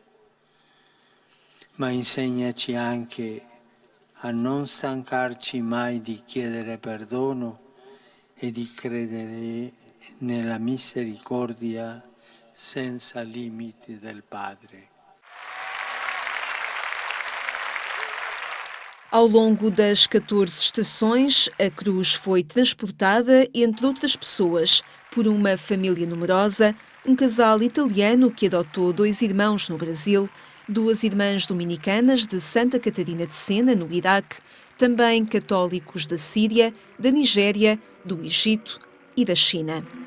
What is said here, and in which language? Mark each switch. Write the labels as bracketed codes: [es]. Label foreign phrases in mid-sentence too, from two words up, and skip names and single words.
[it] Ma insegnaci anche a non stancarci mai di chiedere perdono e di credere nella misericordia senza limiti del Padre. [pt] Ao longo das 14 estações, a cruz foi transportada, entre outras pessoas, por uma família numerosa, um casal italiano que adotou 2 irmãos no Brasil, 2 irmãs dominicanas de Santa Catarina de Sena, no Iraque, também católicos da Síria, da Nigéria, do Egito e da China.